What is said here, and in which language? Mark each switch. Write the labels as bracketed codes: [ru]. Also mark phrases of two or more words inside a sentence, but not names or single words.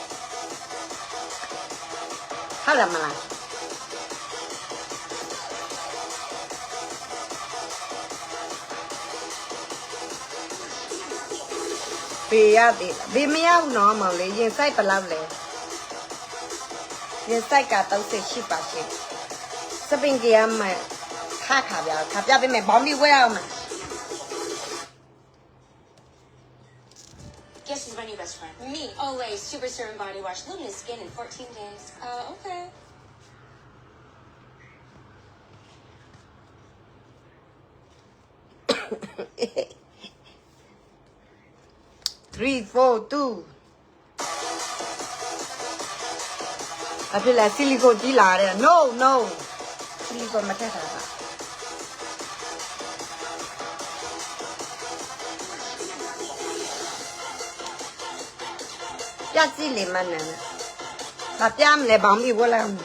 [my] ဟုတ်တယ်မလားဘေးရသေးလားဘေးမရဘူးနော်မောင်လေးရင်ဆိုင်ဘယ်လောက်လဲရင်ဆိုင်က38ပါရှင်စပင်ကြီးကမှခါပြပေးမယ်ဘောင်းပြီးဝဲအောင်မယ် [en] Guess who's my new best friend? Me, Olay, Super Serum Body Wash, luminous skin in 14 days. Okay. Three, 4, 2. [my] အဖေလာဆီလီကိုကြီးလာတယ် no ဆီလီကိုမထက်တာပါပြကြည့်လေမနန်းဘာပြမလဲဘောင်းပြီးဝလာ